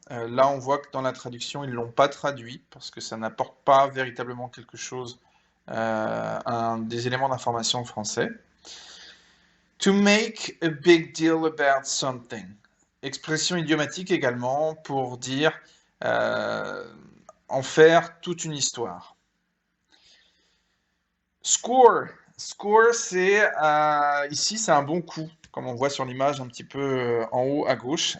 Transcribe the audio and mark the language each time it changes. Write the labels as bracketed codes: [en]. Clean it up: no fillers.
[fr] Là, on voit que dans la traduction, ils l'ont pas traduit parce que ça n'apporte pas véritablement quelque chose, des éléments d'information en français. [en] To make a big deal about something. [fr] Expression idiomatique également pour dire en faire toute une histoire. Score. Score, c'est ici, c'est un bon coup, comme on voit sur l'image un petit peu en haut à gauche.